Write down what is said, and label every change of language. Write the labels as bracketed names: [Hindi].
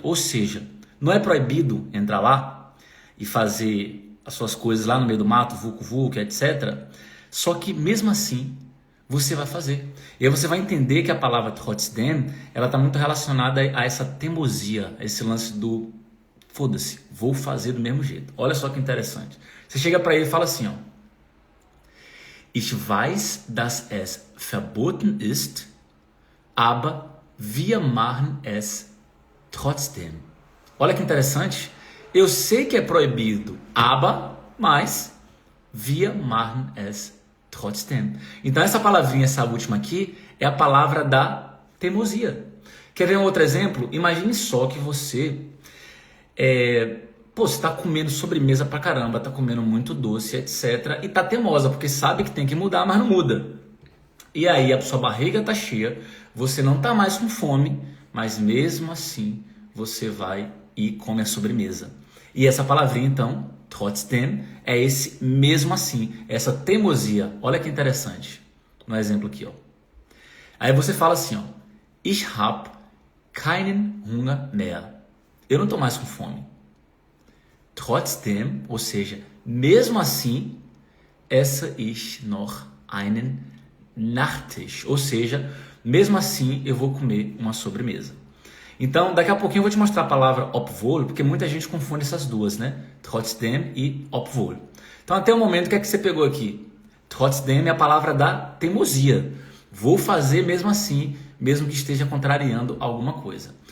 [Portuguese] Ou seja, não é proibido entrar lá e fazer as suas coisas lá no meio do mato, vucu-vucu, etc. Só que mesmo assim, você vai fazer. E aí você vai entender que a palavra trotzdem, ela está muito relacionada a essa teimosia, a esse lance do foda-se, vou fazer do mesmo jeito. Olha só que interessante. Você chega para ele e fala assim, ó. [German] Ich weiß, dass es verboten ist, aber wir machen es trotzdem. [Portuguese] Olha que interessante. Eu sei que é proibido, mas [German] wir machen es trotzdem. [Portuguese] Então essa palavrinha, essa última aqui, é a palavra da teimosia. Quer ver um outro exemplo? Imagine só que você você está comendo sobremesa pra caramba, está comendo muito doce, etc. E está teimosa, porque sabe que tem que mudar, mas não muda. E aí a sua barriga está cheia, você não está mais com fome, mas mesmo assim você vai e come a sobremesa. E essa palavrinha então, trotzdem, é esse mesmo assim, essa teimosia. Olha que interessante. No exemplo aqui, ó. Aí você fala assim, ó. [German] Ich hab keinen Hunger mehr. [Portuguese] Eu não estou mais com fome. Trotzdem, ou seja, mesmo assim, [German] esse ich noch einen Nachtisch. [Portuguese] Ou seja, mesmo assim eu vou comer uma sobremesa. Então, daqui a pouquinho eu vou te mostrar a palavra obwohl, porque muita gente confunde essas duas, né? Trotzdem e obwohl. Então, até o momento, o que é que você pegou aqui? Trotzdem é a palavra da teimosia. Vou fazer mesmo assim, mesmo que esteja contrariando alguma coisa.